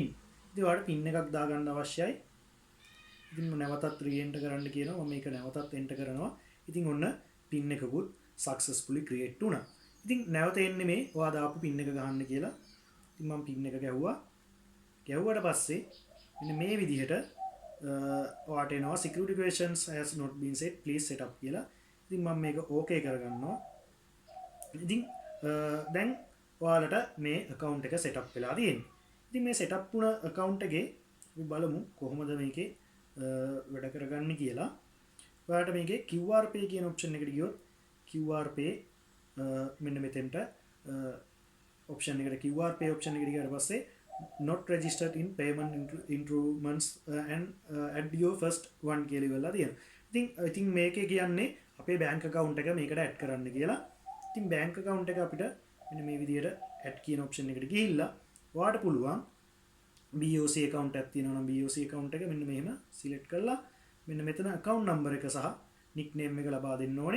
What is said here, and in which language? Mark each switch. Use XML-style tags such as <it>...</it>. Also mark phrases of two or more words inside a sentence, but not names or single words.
<si>ඉතින් ඔයාලට pin එකක් දාගන්න අවශ්‍යයි. ඉතින් මම නැවතත් re-enter කරන්න කියනවා. මම මේක නැවතත් enter කරනවා. ඉතින් ඔන්න pin එකකුත්</si> <en>successfully create</en> <si>වුණා. ඉතින් නැවත එන්නේ මේ ඔයා දාපු pin එක ගහන්න කියලා. ඉතින් මම pin එක ගැහුවා. ගැහුවට පස්සේ මෙන්න මේ විදිහට ඔයාට එනවා</si> <en>security questions has not been set, please set up</en> <si>කියලා. ඉතින් මම මේක okay කරගන්නවා. ඉතින් දැන් ඔයාලට මේ account එක</si> <en>set up</en> <si>වෙලා තියෙන්නේ. ඉතින් මේ</si> <en>set up</en> <si>වුණ account එකේ අපි බලමු කොහොමද මේකේ වැඩ කරගන්නේ කියලා. ඔයාලට මේකේ</si> <en>QR pay</en> <si>කියන option එකට ගියොත්</si> <en>QR pay</en> <si>මෙන්න මෙතෙන්ට option එකට</si> <en>QR pay option</en> <si>එකට ගියාට පස්සේ</si> <en>not registered in payment instruments and add your first one</en> <si>කියලා ඉවරලා තියෙනවා. ඉතින් මේකේ කියන්නේ අපේ</si> <en>bank account</en> <si>එක මේකට add කරන්න කියලා. ඉතින්</si> <en>bank account</en> <si>එක අපිට මෙන්න මේ විදිහට add කියන option එකට ගිහිල්ලා ඔයාලට පුළුවන්</si> <en>BOC account</en> <si>එකක් තියෙනවා නම්</si> <en>BOC account</en> <si>එක මෙන්න මෙහෙම select කරලා මෙන්න මෙතන</si> <en>account number</en> <si>එක සහ nickname එක ලබා දෙන්න ඕනේ.</si>